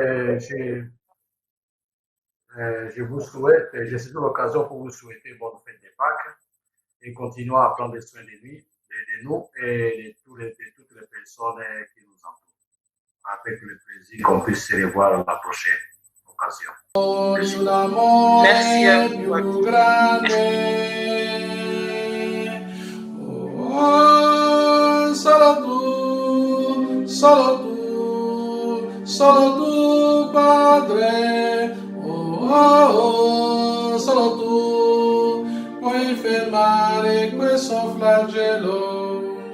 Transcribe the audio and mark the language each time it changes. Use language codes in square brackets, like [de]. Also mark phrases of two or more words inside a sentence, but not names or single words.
[fr] Je vous souhaite, je saisis l'occasion pour vous souhaiter bonne fête des Pâques et continuons à prendre soin de nous et de toutes les personnes qui nous entourent. Avec le plaisir qu'on puisse se revoir à la prochaine occasion. Merci à vous. [it] Solo tu, Padre, solo tu puoi fermare questo flagello.